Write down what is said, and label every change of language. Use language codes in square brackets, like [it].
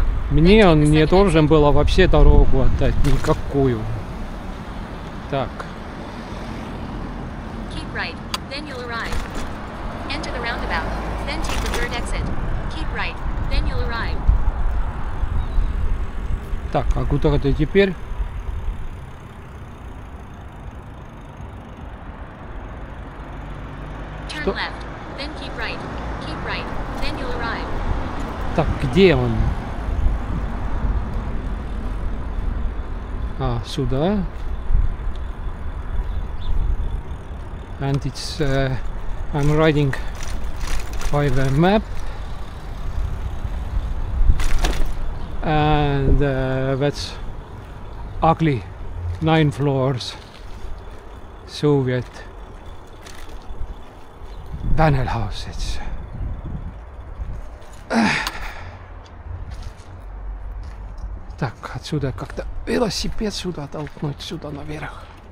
[ru] Мне он не должен был вообще дорогу отдать, никакую. Так. [en] Keep right, then you'll arrive. Enter the roundabout, then take the third exit. Keep right, then you'll arrive. [ru] Так, а куда это теперь? [en] Turn left, then keep right. Keep right, then you'll arrive. [ru] Так, где он? А, сюда. [en] And it's I'm riding by the map. And that's ugly 9 floors Soviet panel houses. [ru] Так, отсюда как-то велосипед сюда толкнуть, сюда наверх.